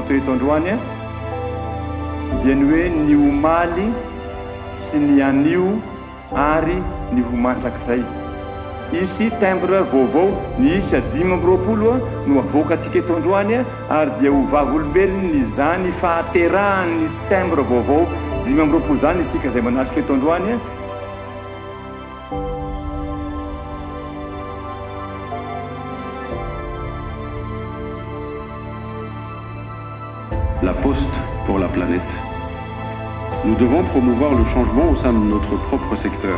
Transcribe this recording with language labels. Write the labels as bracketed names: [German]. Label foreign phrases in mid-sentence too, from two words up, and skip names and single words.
[Malagasy] atao eto androany a dia ny hoe ny omaly sy ny anio ary ny vomantrak'izay isy timbre vaovao ny isa 5 no avoakantsika eto androany a ary dia ho vavolombelony zany fahaterahan'ny timbre vaovao 5 zany isika izay manatrika eto androany a [French] La Poste pour la planète. Nous devons promouvoir le changement au sein de notre propre secteur.